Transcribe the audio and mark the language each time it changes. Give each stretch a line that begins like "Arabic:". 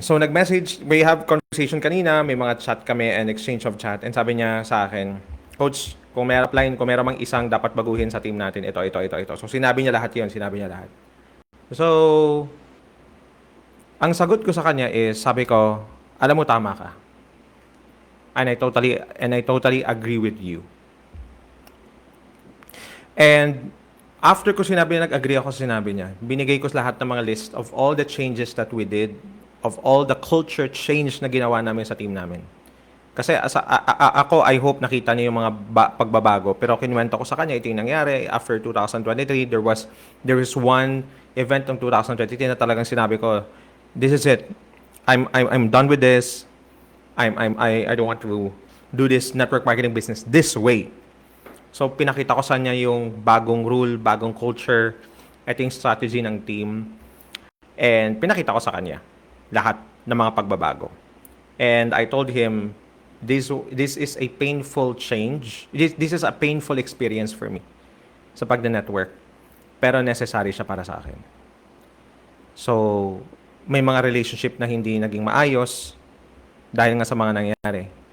English: So nag-message, we have conversation kanina,
Filipino: may mga chat kami
English: and exchange of chat.
Filipino: And sabi niya sa akin, Coach, kung may upline, kung meron mang isang dapat baguhin sa team natin, ito. So sinabi niya lahat yun, sinabi niya lahat. So, ang sagot ko sa kanya is, sabi ko, alam mo tama ka.
English: And I totally agree with you.
Filipino: And after ko sinabi na nag-agree ako sa sinabi niya, binigay ko lahat ng mga
English: list of all the changes that we did, of all the culture change
Filipino: na ginawa namin sa team namin. Kasi ako,
English: I hope
Filipino: nakita niyo yung mga pagbabago. Pero kinuwento ko sa kanya, ito yung nangyari.
English: After 2023, there was one event ng 2023 na talagang sinabi ko, this is it. I'm done with this. I don't want to do this network marketing business this way.
Filipino: So, pinakita ko sa kanya yung bagong rule, bagong culture, ito yung strategy ng team. And pinakita ko sa kanya lahat ng mga pagbabago.
English: And I told him, this is a painful change. This is a painful experience for me
Filipino: sa pagna-network. Pero necessary siya para sa akin. So, may mga relationship na hindi naging maayos dahil nga sa mga nangyari.